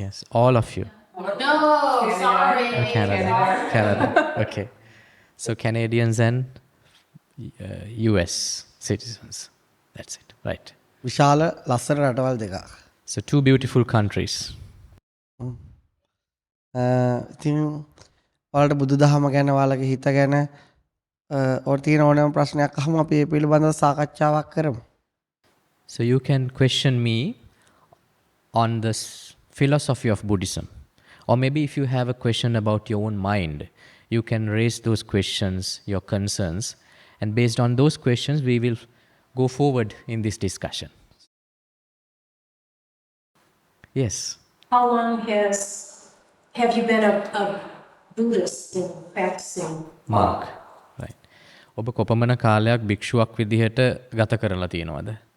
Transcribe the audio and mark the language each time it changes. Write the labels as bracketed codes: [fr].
[en] Yes, all of you. No, sorry. Canada. Okay. So Canadians and US citizens. That's it. Right. [si] විශාල ලස්සන රටවල් දෙකක්. [en] So two beautiful countries. [si] ඉතින් ඔයාලට බුදුදහම ගැන ඔයාලගේ හිත ගැන ඔයාලට තියෙන ඕනෑම ප්‍රශ්නයක් අහමු අපි ඒ පිළිබඳව සාකච්ඡාවක් කරමු. [en] So you can question me on the philosophy of Buddhism. Or maybe if you have a question about your own mind, you can raise those questions, your concerns, and based on those questions, we will go forward in this discussion. Yes. How long have you been a Buddhist and practicing? Monk. Right. [si] ඔබ කොපමණ කාලයක් භික්ෂුවක් විදිහට ගත කරලා තියෙනවද?